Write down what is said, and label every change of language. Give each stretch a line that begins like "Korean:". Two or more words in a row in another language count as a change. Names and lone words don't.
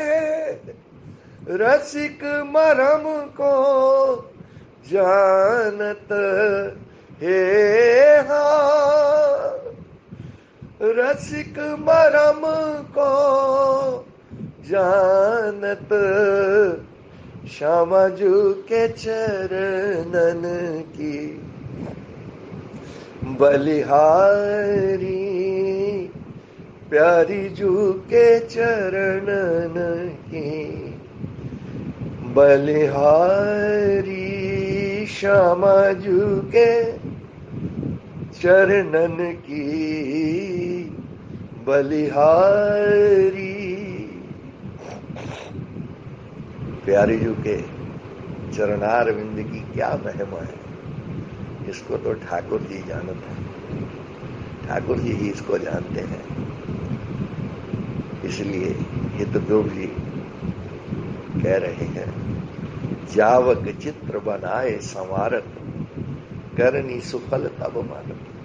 Braj: रसिक मरम को जानत हे हा, रसिक मरम को जानत। श्यामा जू के चरणन की बलिहारी, प्यारी जू के चरणन की बलिहारी। श्यामा जू के चरणन की बलिहारी।
Hindi: प्यारी जू के चरणार विंद की क्या महिमा है, इसको तो ठाकुर जी जानते हैं, ठाकुर जी ही इसको जानते हैं। इसलिए हितध्रुव जी कह रहे हैं,
Braj: जावक चित्र बनाए संवारत, करनी सुफल तब मानत।